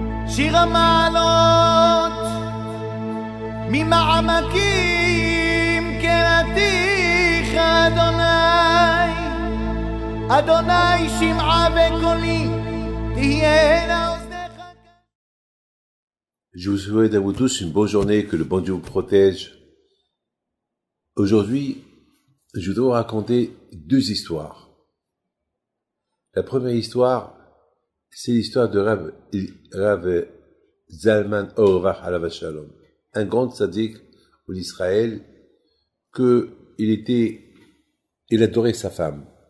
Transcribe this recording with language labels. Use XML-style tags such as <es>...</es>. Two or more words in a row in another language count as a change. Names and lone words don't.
<he>שיר המעלות ממעמקים קראתיך אדוני, אדוני שמעה בקולי תהיינה אוזניך.</he> <fr>Je vous souhaite à vous tous une bonne journée, que le bon Dieu vous protège. Aujourd'hui, je dois vous raconter deux histoires. La première histoire, c'est l'histoire de Rav Zalman Auerbach</fr> <he>עליו השלום,</he> <fr>un grand tzaddik en Israël, il adorait sa femme.</fr>